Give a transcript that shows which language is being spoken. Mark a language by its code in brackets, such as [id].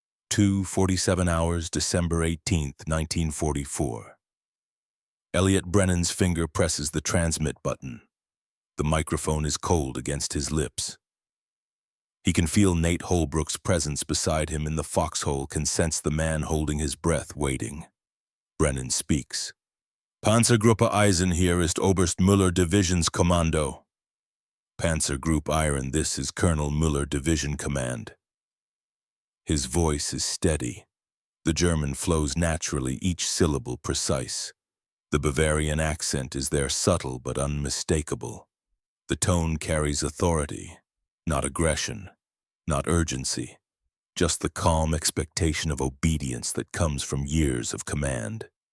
[en] 2:47 hours, December 18th, 1944. Elliot Brennan's finger presses the transmit button. The microphone is cold against his lips. He can feel Nate Holbrook's presence beside him in the foxhole, can sense the man holding his breath, waiting. Brennan speaks. [de] Panzergruppe Eisen hier ist Oberst Müller Divisionskommando. [en] Panzergroup Iron, this is Colonel Müller Division Command. His voice is steady. The German flows naturally, each syllable precise. The Bavarian accent is there, subtle but unmistakable. The tone carries authority, not aggression, not urgency, just the calm expectation of obedience that comes from years of command.